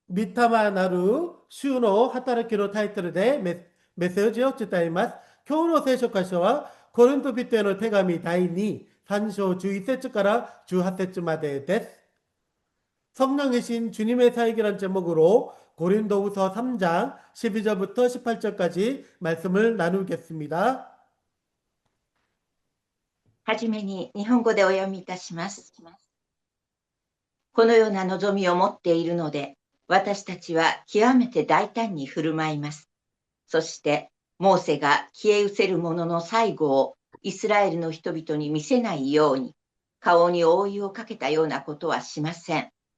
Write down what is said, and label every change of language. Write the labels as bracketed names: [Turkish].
[Japanese] 見たまなる週の働きのタイトルでメッセージを伝えます。今日の聖書箇所はコリント人への手紙第2、3章11節から18節までです。 [Korean] 성령이신 주님의 사역이란 제목으로 고린도후서 3장 12절부터 18절까지 말씀을 나누겠습니다. [Japanese] はじめに日本語でお読みいたします。このような望みを持っているので、私たちは極めて大胆に振る舞います。そして、モーセが消え失せる者の最後をイスラエルの人々に見せないように、顔に覆いをかけたようなことはしません。